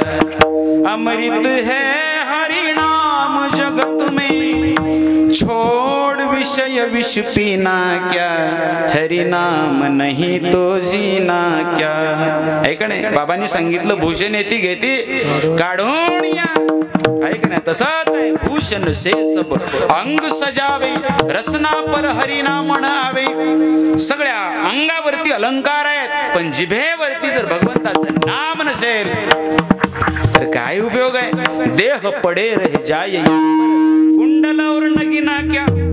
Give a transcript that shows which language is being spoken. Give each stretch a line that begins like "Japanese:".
Hindi: अमृत है हरि नाम जगत में, छोड़ विषय विष पीना क्या, हरि नाम नहीं तो जीना क्या.
Marathi: ऐक नाही बाबांनी सांगितलं भूषण येती घेती काढोनिया. ऐक नाही तसंच आहे.
Hindi: भूषण से सब अंग सजावे, रसना पर हरि नाम आवे.
Marathi: सगळ्या अंगावरती अलंकार आहेत पण जिभेवरती जर भगवंताचं नाम नसेल तर काय उपयोग आहे.
Hindi: देह पडे रह जाय कुंडल और नगीना क्या.